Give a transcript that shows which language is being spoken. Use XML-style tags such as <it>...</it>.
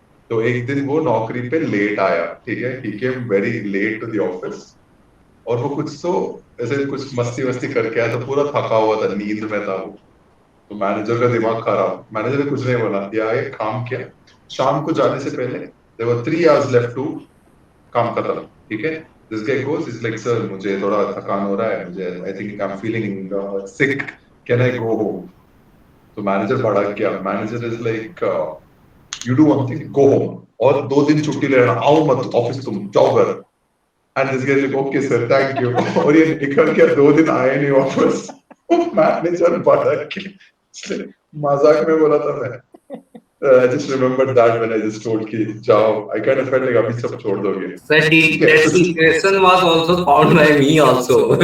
<hi>तो एक दिन वो नौकरी पे लेट आया, ठीक है?</hi> <en>He came very late to the office.</en> <hi>और वो कुछ तो ऐसे कुछ मस्ती करके आया, तो पूरा थका हुआ था, नींद में था वो। तो मैनेजर का दिमाग खराब, मैनेजर ने कुछ नहीं बोला, दिया एक काम किया, शाम को जाने से पहले</hi> <en>there were 3 hours left to</en> <hi>काम कर रहा, ठीक है?</hi> <en>This guy goes, is like, sir,</en> <hi>मुझे थोड़ा थकान हो रहा है, मुझे</hi> <en>I think I'm feeling sick, can I go home?</en> <hi>तो मैनेजर भड़क गया, manager is like,</hi> <en>you do one thing, go home,</en> <hi>और 2 दिन छुट्टी ले लेना, आओ मत ऑफिस, तुम जाओ घर।</hi> <en>And this guy is like, okay sir, thank you।</en> <hi>और ये निकल के 2 दिन आए नहीं ऑफिस। मैनेजर भड़क के मजाक में बोला था मैं।</hi> <en>I just remembered that when I just told</en> <hi>कि जाओ,</hi> <en>I kind of felt like</en> <hi>अभी सब छोड़ दोगे।</hi> <en>Sir, that situation was also found by me also.</en>